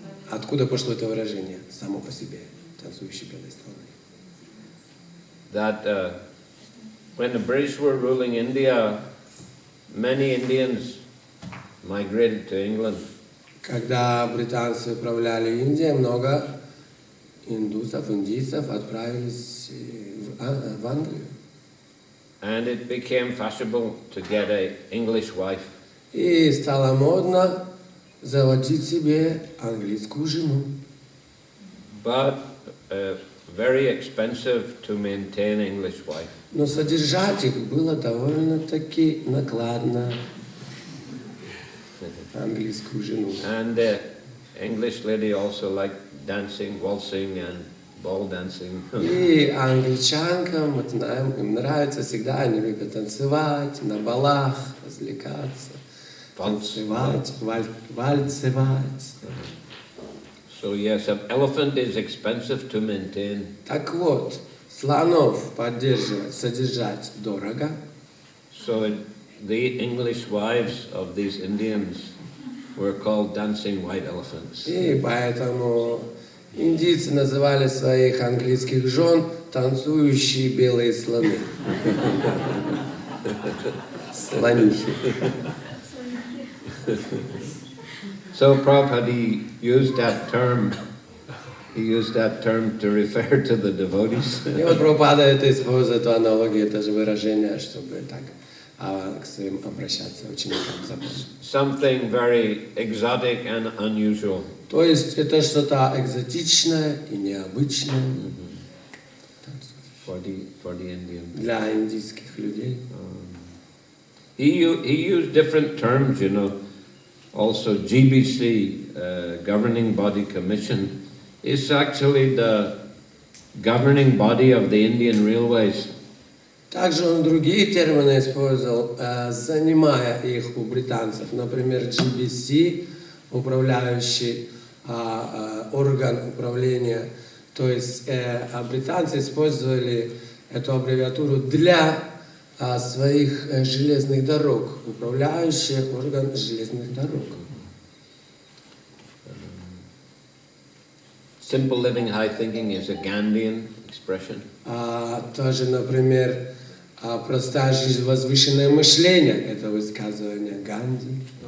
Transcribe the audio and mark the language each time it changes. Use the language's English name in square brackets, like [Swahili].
[Russian] Откуда пошло это выражение само по себе? Танцующие белые слоны. [English] That when the British were ruling India, many Indians migrated to England. [Russian] Когда британцы управляли Индией, много индийцев отправились в Англию. [English] And it became fashionable to get an English wife. [Russian] И стало модно заводить себе английскую жену. [English] But very expensive to maintain English wife. [Russian] Но содержать их было довольно-таки накладно. Английскую жену. [English] And the English lady also liked dancing, waltzing and ball dancing. [Russian] И англичанкам, мы знаем, им нравится всегда, они любят танцевать, на балах, развлекаться, танцевать, вальцевать. [English] So yes, an elephant is expensive to maintain. [Russian] Так вот, слонов поддерживать, содержать дорого. [English] So the English wives of these Indians were called dancing white elephants. [Russian] И поэтому индийцы называли своих английских жен танцующие белые слоны. Слонихи. [English] So Prabhupada used that term. He used that term to refer to the devotees. [Russian] И вот Прабхупада это использует, эту аналогию, это же выражение, чтобы так к своим обращаться ученикам. [English] Something very exotic and unusual. [Russian] То есть это что-то экзотичное и необычное [English] For the Indian. [Russian] Для индийских людей. [English] He used different terms, you know. Also, Ji-Би-Si, governing body commission, is actually the governing body of the Indian railways. [Russian] Также он другие термины использовал, занимая их у британцев. Например, Джи-Би-Си, управляющий орган управления. То есть британцы использовали эту аббревиатуру для своих железных дорог, управляющий орган железных дорог. [English] Simple living, high thinking is a Gandhian expression. [Russian] Тоже, например, простая жизнь, возвышенное мышление, это высказывание Ганди.